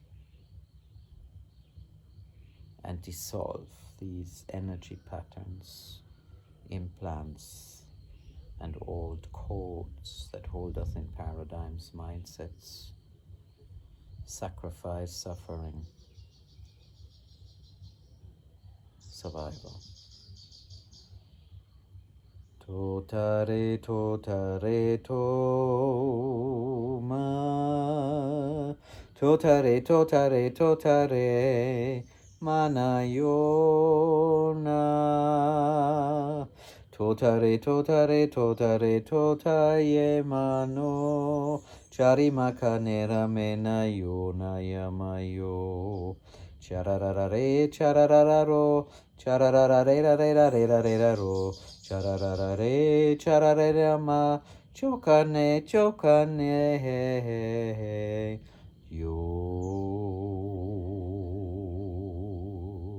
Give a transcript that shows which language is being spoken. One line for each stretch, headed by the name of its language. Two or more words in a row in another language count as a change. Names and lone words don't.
English: and dissolve these energy patterns, implants, and old codes that hold us in paradigms, mindsets, sacrifice, suffering, survival. Totare, totare, toma. Totare, totare, totare, manayona. Totare, totare, totare, totaye mano. Charima kanera menayona yamayo. Chararare, charararo, chararare, ro. Chararare, chararare, ma, chokane, chokane, yo.